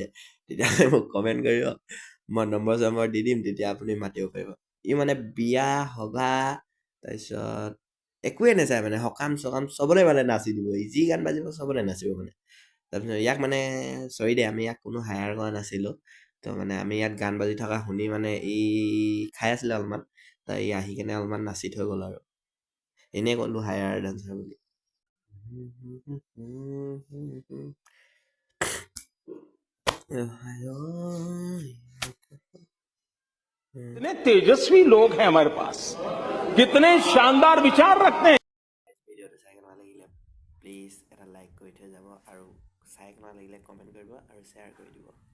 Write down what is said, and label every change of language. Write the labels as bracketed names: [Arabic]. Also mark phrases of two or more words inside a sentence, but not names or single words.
[Assamese] তেতিয়াহ'লে মোক কমেণ্ট কৰিব মই নম্বৰ দি দিম তেতিয়া আপুনি মাতিব পাৰিব ই মানে বিয়া সভা তাৰপিছত একোৱে নাচায় মানে সকাম চকাম চবতে মানে নাচি দিব যি গান বাজিব চবতে নাচিব মানে তাৰপিছত ইয়াক মানে চৰি দেই আমি ইয়াক কোনো হায়াৰ কৰা নাছিলোঁ তো মানে আমি ইয়াত গান বাজি থকা শুনি মানে ই খাই আছিলে অলপমান তাই ই আহি কেনে অলপমান নাচি থৈ গ'ল আৰু এনেই ক'লো [English] hire dancer [Assamese] বুলি [Hindi] कितने तेजस्वी लोग हैं हमारे पास कितने शानदार विचार रखते हैं [Assamese] ভিডিঅ'টো চাই কেনেকুৱা লাগিলে প্লিজ এটা লাইক কৰি থৈ যাব আৰু চাই কেনেকুৱা লাগিলে কমেণ্ট কৰিব আৰু শ্বেয়াৰ কৰি দিব